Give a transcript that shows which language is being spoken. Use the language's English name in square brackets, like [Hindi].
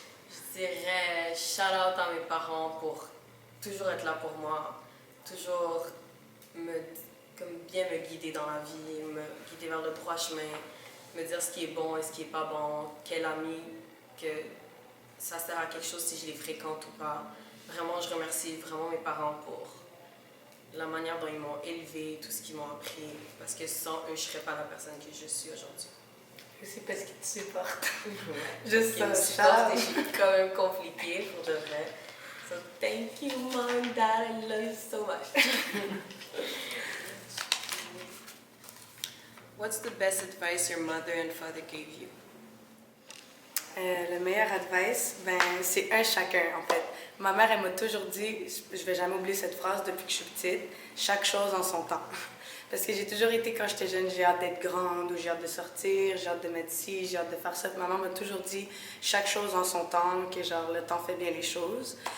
[French] Je dirais [English] shout out [French] à mes parents pour toujours être là pour moi, toujours bien me guider dans la vie, me guider vers le droit chemin, me dire ce qui est bon et ce qui est pas bon, quel ami, que ça sert à quelque chose si je les fréquente ou pas. Vraiment, je remercie vraiment mes parents pour la manière dont ils m'ont élevée, tout ce qu'ils m'ont appris, parce que sans eux, je serais pas la personne que je suis aujourd'hui. Aussi parce qu'ils te supportent. Ouais. Juste Ils me supportent et je suis quand même compliquée pour de vrai. [English] So thank you, mom and dad, I love you so much. What's the best advice your mother and father gave you? [French] Le meilleur advice, c'est un chacun en fait. Ma mère, elle m'a toujours dit, je vais jamais oublier cette phrase depuis que je suis petite, chaque chose en son temps. Parce que j'ai toujours été, quand j'étais jeune, j'ai hâte d'être grande, ou j'ai hâte de sortir, j'ai hâte de mettre ci, j'ai hâte de faire ça. Maman m'a toujours dit chaque chose en son temps, que genre le temps fait bien les choses.